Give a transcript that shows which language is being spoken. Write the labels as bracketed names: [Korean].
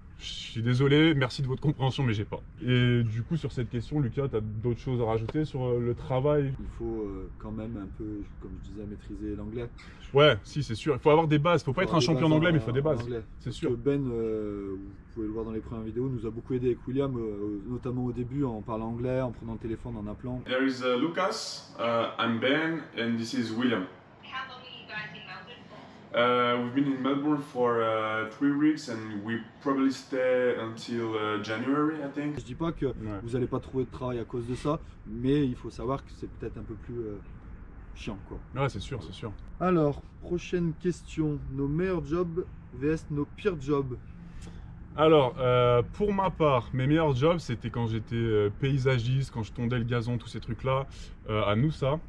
[French] Je suis désolé, merci de votre compréhension, mais j'ai pas. Et du coup, sur cette question, Lucas, tu as d'autres choses à rajouter sur le travail? Il faut quand même un peu, comme je disais, maîtriser l'anglais. Ouais, si, c'est sûr. Il faut avoir des bases. Faut pas être un champion d'anglais, mais il faut des bases. C'est sûr. Que Ben, vous pouvez le voir dans les premières vidéos, nous a beaucoup aidé avec William, notamment au début, en parlant anglais, en prenant le téléphone, en appelant. [English] There is Lucas, I'm Ben, and this is William. How long are you guys in Melbourne for? We've been in Melbourne for 3 weeks and we probably stay until January, I think. [French] Je dis pas que vous n'allez pas trouver de travail à cause de ça, mais il faut savoir que c'est peut-être un peu plus chiant, quoi. Ouais, c'est sûr, c'est sûr. Alors, prochaine question. Nos meilleurs jobs vs nos pires jobs. Alors, pour ma part, mes meilleurs jobs, c'était quand j'étais paysagiste, quand je tondais le gazon, tous ces trucs-là, à Noosa.